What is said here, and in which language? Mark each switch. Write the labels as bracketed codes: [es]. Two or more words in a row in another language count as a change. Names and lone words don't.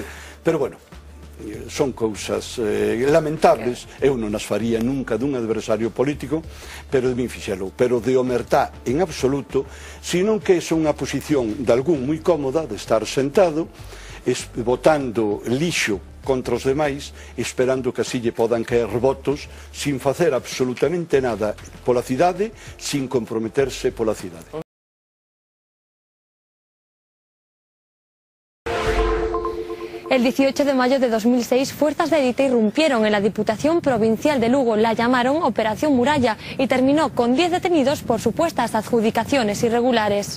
[gl] Pero bueno, son cousas lamentables, eu non as faría nunca dun adversario político, pero de min fixelo, pero de omertá en absoluto, sino que é unha posición de algún moi cómoda de estar sentado, botando lixo contra os demais, esperando que así lle podan caer votos, sin facer absolutamente nada pola cidade, sin comprometerse pola cidade. [es] El 18 de mayo de 2006, fuerzas de élite irrumpieron en la Diputación Provincial de Lugo, la llamaron Operación Muralla y terminó con 10 detenidos por supuestas adjudicaciones irregulares.